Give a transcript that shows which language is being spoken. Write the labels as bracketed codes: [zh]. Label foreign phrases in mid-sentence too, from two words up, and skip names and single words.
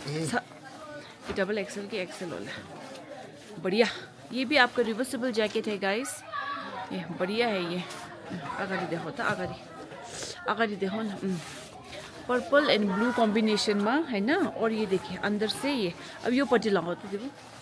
[en] double XL [hi] की एक्सल होला। बढ़िया। ये भी आपका [en] reversible jacket [hi] है गाइस। ये बढ़िया है। ये [ne] अगाडि देखो त, अगाडि देखो न। [en] purple and blue combination [hi] में है ना। और ये देखिए अंदर से ये, [ne] अब यो पट्टि लगाओ त देखो।